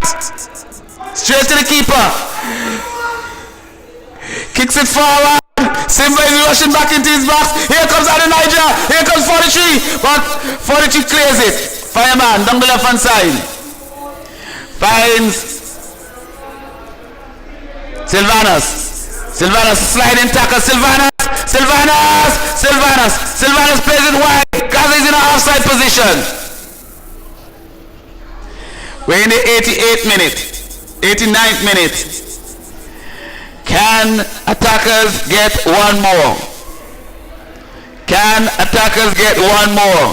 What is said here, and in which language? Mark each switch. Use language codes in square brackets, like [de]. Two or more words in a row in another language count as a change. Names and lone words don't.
[en] Straight to the keeper. Kicks it forward. Simba is rushing back into his box. Here comes Adonijah. Here comes 43. But 43 clears it. Fireman down the left hand side. Finds Sylvanus. Sylvanus sliding tackle. Sylvanus. Sylvanus. Sylvanus. Sylvanus plays it wide. Gaza is in an offside position. We're in the 88th minute. 89th minute. Can attackers get one more? Can attackers get one more?